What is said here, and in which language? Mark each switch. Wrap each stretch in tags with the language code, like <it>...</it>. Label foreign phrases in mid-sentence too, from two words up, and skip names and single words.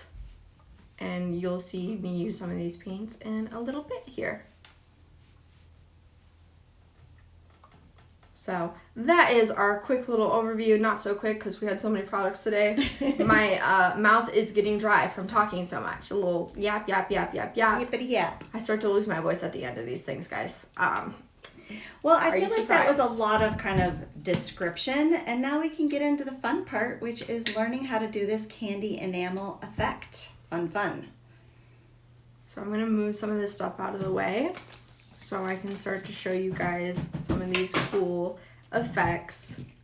<en>And you'll see me use some of these paints in a little bit here. So that is our quick little overview. Not so quick because we had so many products today. My mouth is getting dry from talking so much. A little yap, yap, yap, yap, yap. Yippity yap. I start to lose my voice at the end of these things, guys. Well, I Are you feel like that was a surprised? lot of kind of description, and now we can get into the fun part, which is learning how to do this candy enamel effect. Fun. So I'm going to move some of this stuff out of the way so I can start to show you guys some of these cool effects.</en>